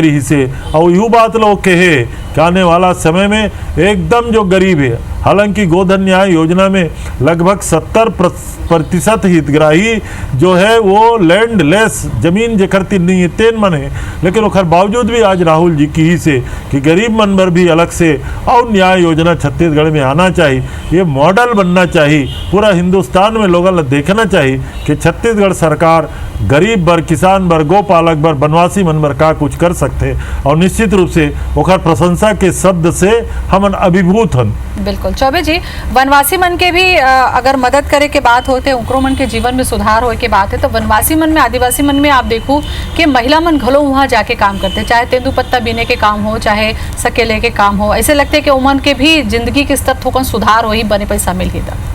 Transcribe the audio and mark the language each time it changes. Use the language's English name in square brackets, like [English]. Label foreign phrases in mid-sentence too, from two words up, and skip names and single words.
[Chhattisgarhi] रही से, और यूँ बात लोग कहे कि आने वाला समय में एकदम जो गरीब है, हालांकि गोधन न्याय योजना में लगभग 70% हितग्राही जो है वो लैंडलेस, जमीन जखरती नहीं है तेन मन है, लेकिन ओखर बावजूद भी आज राहुल जी की ही से कि गरीब मन पर भी अलग से और न्याय योजना छत्तीसगढ़ में आना चाहिए, ये मॉडल बनना चाहिए। पूरा हिंदुस्तान में लोगों ने देखना चाहिए कि छत्तीसगढ़ सरकार गरीब बर, किसान बर, गोपालक बर, बनवासी मन बर का कुछ कर सकते, और निश्चित रूप से ओखर प्रशंसा के शब्द से हमन अभिभूत हन। बिल्कुल चौबे जी, वनवासी मन के भी अगर मदद करे के बात होते, उकरो मन के जीवन में सुधार होए के बात है, तो वनवासी मन में, आदिवासी मन में आप देखो कि महिला मन घलो वहाँ जाके काम करते, चाहे तेंदुपत्ता बीने के काम हो, चाहे सकेले के काम हो, ऐसे लगते कि उमन के भी जिंदगी के स्तर थोकन सुधार हो ही, बने पैसा मिल ही।